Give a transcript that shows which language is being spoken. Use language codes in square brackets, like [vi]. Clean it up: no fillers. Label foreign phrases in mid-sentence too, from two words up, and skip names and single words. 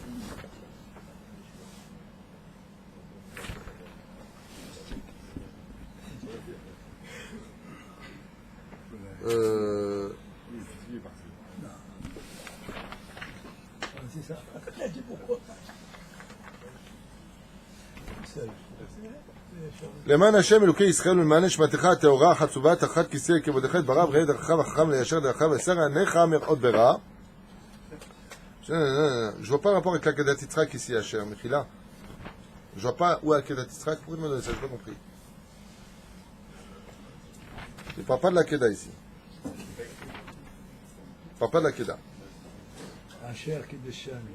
[fr] C'est ça. Pourquoi? [he] למען השם אלוקי ישראל ולמען נשמתך הטהורה החצובה תחת כיסא כבודך יתברך והיה דרכך וחכם ליישר דרכך ויסר עיניך מאוד ברע. [fr] Je vois pas le rapport avec la Kedat Yitzhak ici, Hacher, Mechila. Je vois pas où est la Kedat Yitzhak. Pourquoi tu me donnes ça? Je n'ai pas compris. Je ne parle pas de la Kedah ici. Je ne parle pas de la Kedah. Hacher qui déchire.